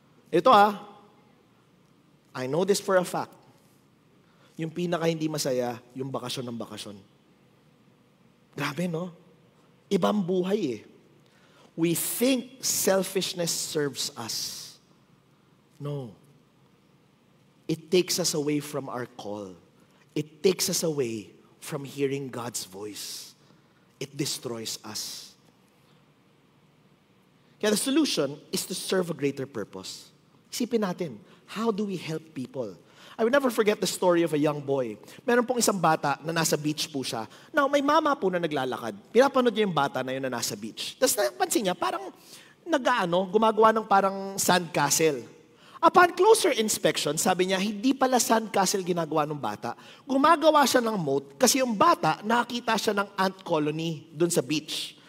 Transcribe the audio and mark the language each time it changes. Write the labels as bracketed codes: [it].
[en] Ito I know this for a fact. [tl] Yung pinaka hindi masaya, yung bakasyon ng bakasyon. Grabe, no? Ibang buhay eh. [en] We think selfishness serves us. No. It takes us away from our call. It takes us away from hearing God's voice. It destroys us. Kaya the solution is to serve a greater purpose. [tl] Isipin natin, [en] how do we help people? I will never forget the story of a young boy. [tl] Meron pong isang bata na nasa beach po siya. Now, may mama po na naglalakad. Pinapanood niya yung bata na yun na nasa beach. Tapos napansin niya, parang gumagawa ng parang sandcastle. [en] Upon closer inspection, [tl] sabi niya, hindi pala sandcastle ginagawa ng bata. Gumagawa siya ng moat kasi yung bata, nakakita siya ng ant colony dun sa beach.